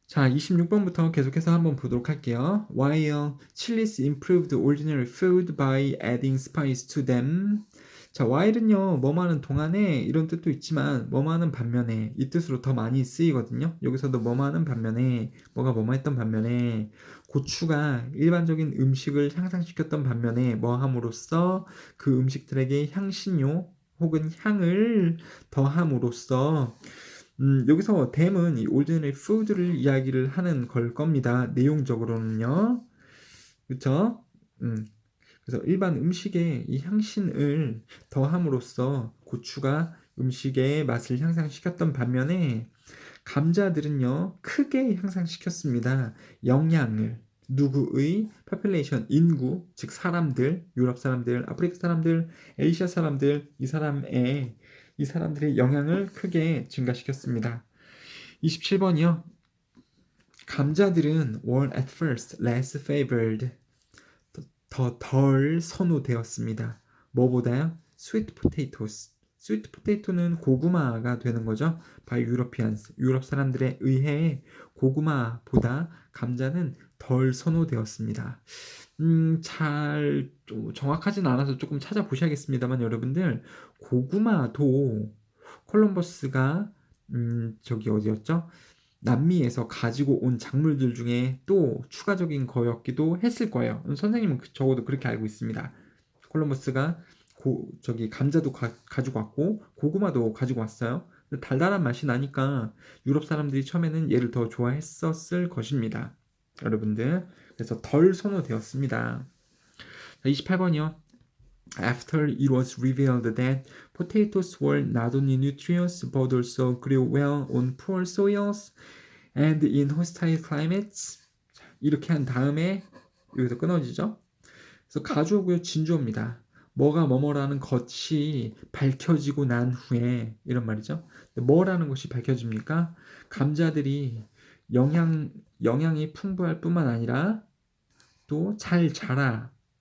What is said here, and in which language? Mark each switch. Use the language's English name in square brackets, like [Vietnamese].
[Korean] 자, 26번부터 계속해서 한번 보도록 할게요. [English] While chilies improved ordinary food by adding spice to them. [Korean] 자, while은요, 뭐뭐하는 동안에 이런 뜻도 있지만 뭐뭐하는 반면에 이 뜻으로 더 많이 쓰이거든요. 여기서도 뭐뭐하는 반면에 뭐가 뭐뭐했던 반면에 고추가 일반적인 음식을 향상시켰던 반면에 뭐함으로써 그 음식들에게 향신료 혹은 향을 더함으로써 여기서 댐은 이 올드널리 푸드를 이야기를 하는 걸 겁니다. 내용적으로는요. 그쵸? 음, 그래서 일반 음식에 이 향신을 더함으로써 고추가 음식의 맛을 향상시켰던 반면에 감자들은요, 크게 향상시켰습니다. 영양을. 누구의 population, 인구, 즉 사람들, 유럽 사람들, 아프리카 사람들, 에이시아 사람들, 이 사람들의 영향을 크게 증가시켰습니다. 27번이요. 감자들은 [English] were at first less favored. [Korean] 더 덜 선호되었습니다. 뭐보다요? [English] sweet potatoes. [Korean] sweet potato는 고구마가 되는 거죠. [English] by Europeans. [Korean] 유럽 사람들에 의해 고구마보다 감자는 덜 선호되었습니다. 잘 정확하진 않아서 조금 찾아보셔야겠습니다만 여러분들 고구마도 콜럼버스가 저기 어디였죠? 남미에서 가지고 온 작물들 중에 또 추가적인 거였기도 했을 거예요. 선생님은 적어도 그렇게 알고 있습니다. 콜럼버스가 저기 감자도 가지고 왔고 고구마도 가지고 왔어요. 달달한 맛이 나니까 유럽 사람들이 처음에는 얘를 더 좋아했었을 것입니다. 여러분들. 그래서 덜 선호되었습니다. 28번이요. [English] After it was revealed that potatoes were not only nutritious but also grew well on poor soils and in hostile climates. [Korean] 이렇게 한 다음에 여기서 끊어지죠. 그래서 가주어고요 진주어입니다. 뭐가 뭐뭐라는 것이 밝혀지고 난 후에 이런 말이죠. 뭐라는 것이 밝혀집니까? 감자들이 영양이 풍부할 뿐만 아니라 또 잘 자라.